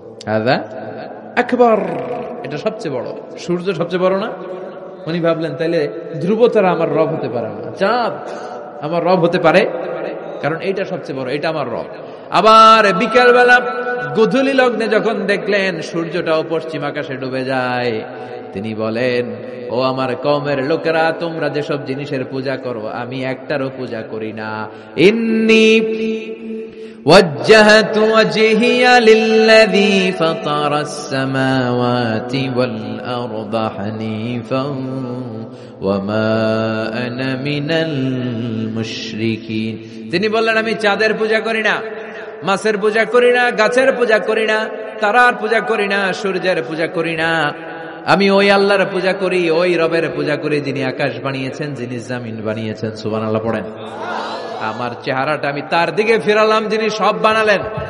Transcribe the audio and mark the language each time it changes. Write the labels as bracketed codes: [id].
[ar] হাযা আকবার, [bn] এটা সবচেয়ে বড়। সূর্য সবচেয়ে বড় না? উনি ভাবলেন তাইলে ধ্রুব তারা আমার রব হতে পারে না। চাঁদ আমার রব হতে পারে? কারণ এইটা সবচেয়ে বড়, এটা আমার রব। আবার বিকালবেলা গোধূলি লগ্নে যখন দেখলেন সূর্যটাও পশ্চিম আকাশে ডুবে যায়, তিনি বলেন, ও আমার কওমের লোকেরা, তোমরা যেসব জিনিসের পূজা করো আমি একটারও পূজা করি না। [ar] ইন্নী وجهت وجهي للذي فطر السماوات والأرض حنيفا وما أنا من المشركين। [bn] তিনি বললেন, আমি চাঁদের পূজা করি না, মাছের পূজা করি না, গাছের পূজা করি না, তারার পূজা করি না, সূর্যের পূজা করি না। আমি ওই আল্লাহর পূজা করি, ওই রবের পূজা করি যিনি আকাশ বানিয়েছেন, যিনি জমিন বানিয়েছেন। সুবহানাল্লাহ পড়েন। আমার চেহারাটা আমি তার দিকে ফিরালাম যিনি সব বানালেন।